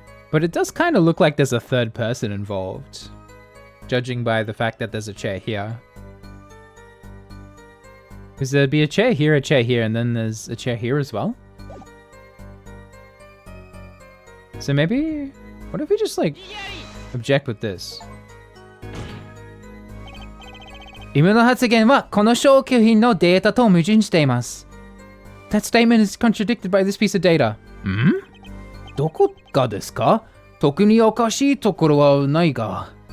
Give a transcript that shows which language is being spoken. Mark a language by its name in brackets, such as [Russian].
[English] But it does kind of look like there's a third person involved, judging by the fact that there's a chair here. Because there'd be a chair here, and then there's a chair here as well. So maybe, what if we just like object with this? [Japanese] 今の発言はこの証拠品のデータと矛盾しています。 [English] That statement is contradicted by this piece of data. [Japanese] どこがですか？特におかしいところはないが。